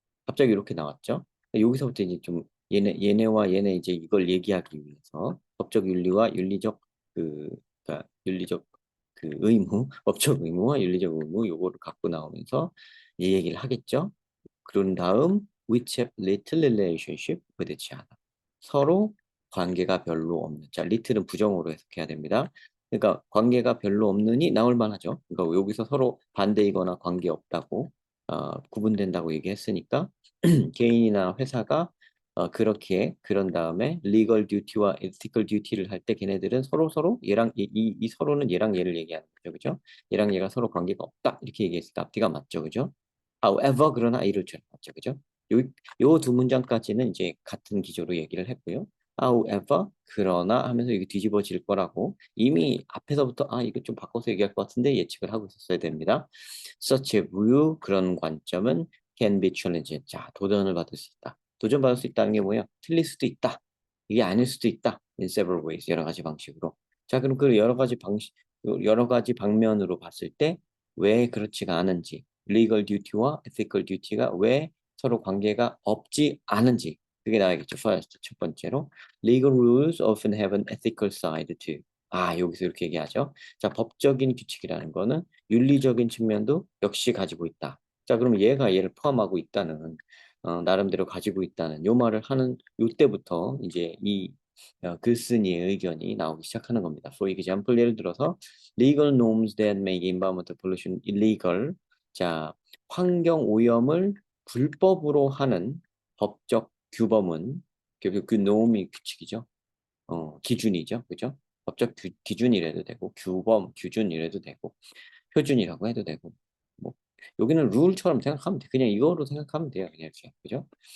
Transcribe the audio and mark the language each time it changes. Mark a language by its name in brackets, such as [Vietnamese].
[Korean] 갑자기 이렇게 나왔죠. 여기서부터 이제 좀 얘네와 얘네 이제 이걸 얘기하기 위해서 법적 윤리와 윤리적 그 그러니까 윤리적 그 의무, 법적 의무와 윤리적 의무 요거를 갖고 나오면서 이 얘기를 하겠죠. 그런 다음 [English] which have little relationship with each other. [Korean] 서로 관계가 별로 없는. 자, little은 부정어로 해석해야 됩니다. 그러니까 관계가 별로 없느니 나올 만하죠. 그러니까 여기서 서로 반대이거나 관계 없다고 구분된다고 얘기했으니까 개인이나 회사가 그렇게 그런 다음에 legal duty와 ethical duty를 할 때 걔네들은 서로 얘랑 이 서로는 얘랑 얘를 얘기하는 거죠, 그죠? 얘랑 얘가 서로 관계가 없다 이렇게 얘기했을 때 앞뒤가 맞죠, 그죠? However 그러나 이를처럼 맞죠, 그죠? 요 두 문장까지는 이제 같은 기조로 얘기를 했고요. However 그러나 하면서 이게 뒤집어질 거라고 이미 앞에서부터 이거 좀 바꿔서 얘기할 것 같은데 예측을 하고 있었어야 됩니다. [English] Such a view [Korean] 그런 관점은 [English] can be challenged. [Korean] 자, 도전을 받을 수 있다. 도전받을 수 있다는 게 뭐예요? 틀릴 수도 있다. 이게 아닐 수도 있다. [English] In several ways. [Korean] 여러 가지 방식으로. 자, 그럼 그 여러 가지 방면으로 봤을 때 왜 그렇지가 않은지, legal duty와 ethical duty가 왜 서로 관계가 없지 않은지 그게 나와야겠죠. [English] First, [Korean] 첫 번째로 [English] legal rules often have an ethical side too. [Korean] 여기서 이렇게 얘기하죠. 자, 법적인 규칙이라는 거는 윤리적인 측면도 역시 가지고 있다. 자, 그럼 얘가 얘를 포함하고 있다는 나름대로 가지고 있다는 요 말을 하는 요때부터 이제 이 글쓴이의 의견이 나오기 시작하는 겁니다. [English] For example, [Korean] 예를 들어서 [English] legal norms that make environmental pollution illegal. [Korean] 자, 환경 오염을 불법으로 하는 법적 규범은 그 norm이 규칙이죠. 기준이죠. 그죠? 법적 기준이라도 되고 규준이라도 되고 표준이라고 해도 되고 뭐 여기는 룰처럼 생각하면 돼. 그냥 이거로 생각하면 돼요. 그냥 이렇게. 그죠?